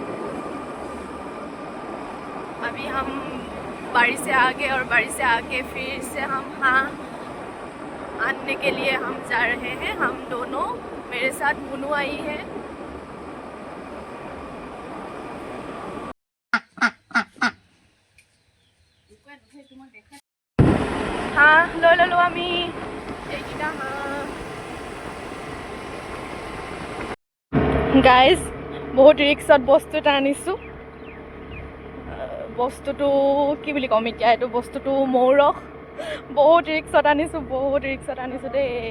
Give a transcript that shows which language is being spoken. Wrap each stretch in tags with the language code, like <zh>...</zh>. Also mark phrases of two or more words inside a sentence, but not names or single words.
<hi>अभी हम बाड़ी से आगे और बाड़ी से आके फिर से हम हाँ आनने के लिए हम जा रहे हैं। हम दोनों, मेरे साथ मुनू आई है। हाँ लो</hi> <as>আমি এইটা গাইজ বহুত ৰিক্সত বস্তু এটা আনিছোঁ। বস্তুটো কি বুলি ক'ম এতিয়া, এইটো বস্তুটো মৌৰস। বহুত ৰিক্সত আনিছোঁ দেই।</as>